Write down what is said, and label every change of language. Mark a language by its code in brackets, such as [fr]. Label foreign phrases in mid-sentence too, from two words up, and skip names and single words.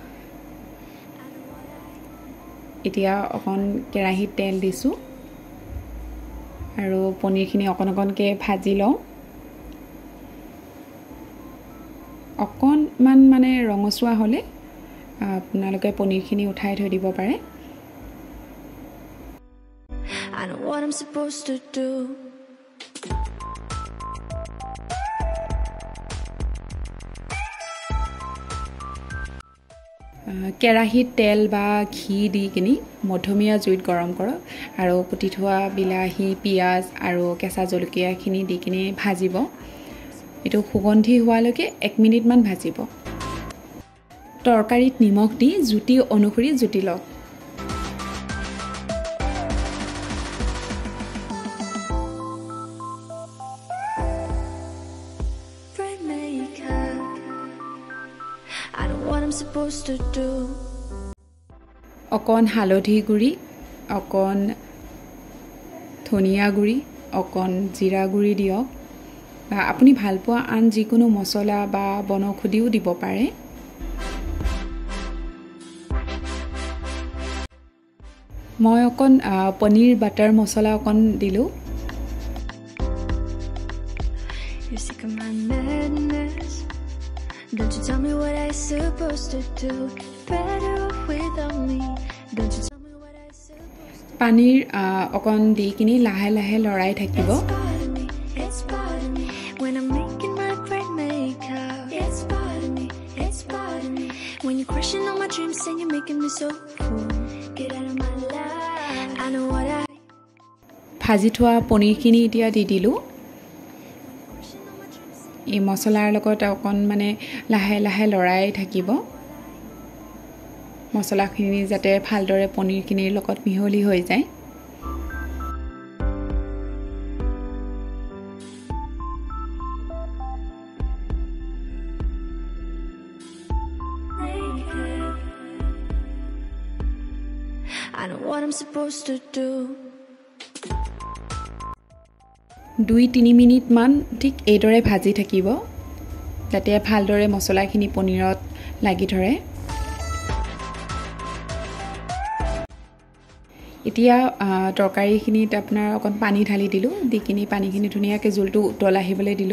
[as] এতিয়া অকণ কেৰাহীত তেল দিছো আৰু পনীৰখিনি অকণকৈ ভাজি লওঁ। অকণমান মানে ৰঙচুৱা হ'লে আপোনালোকে পনীৰখিনি উঠাই থৈ দিব পাৰে। [en] I know what I'm supposed to do. [as] কেৰাহীত তেল বা ঘি দি কিনি মধ্যমীয়া জুইত গৰম কৰক আৰু কুটি থোৱা বিলাহী, পিয়াজ আৰু কেঁচা জলকীয়াখিনি দি কিনি ভাজিব। এটো সুগন্ধি হোৱালৈকে 1 মিনিট মান ভাজিব। তৰকাৰীত নিমখ দি জুতি অনুসৰি জুতি লওক। [en] I know what I'm supposed to do. [as] অকণ হালধি গুড়ি, অকণ ধনিয়া গুড়ি, অকণ জিৰা গুড়ি দিয়ক। বা আপুনি ভাল পোৱা আন যিকোনো মছলা বা বনৌষধিও দিব পাৰে। মই অকণ পনীৰ বাটাৰ মছলা অকণ দিলো। [en] Don't you tell me what I'm supposed to do. Better off without me. Don't you tell me what I'm supposed to do. [as] Paneer অকণ দি কিনি লাহে লাহে লৰাই থাকিব। [en] It's part of me. When I'm making my bread makeup. It's part of me. It's part of me. When you're crushing on my dreams and you're making me so cool. Get out of my life. I know what I. [as] ভাজি থোৱা পনীৰখিনি এতিয়া দি দিলো। এই মছলাৰ লগত অকণ মানে লাহে লাহে লৰাই থাকিব। মছলাখিনি যাতে ভালদৰে পনীৰখিনিৰ লগত মিহলি হৈ যায়। [en] I know what I'm supposed to do. [as] 2-3 মিনিট মান ঠিক এইদৰে ভাজি থাকিব, যাতে ভালদৰে মছলাখিনি পনীৰত লাগি ধৰে। এতিয়া তৰকাৰীখিনিত আপোনাৰ অকণ পানী ঢালি দিলো, দি কিনি পানীখিনি ধুনীয়াকৈ জুলটো উতল আহিবলৈ দিলো।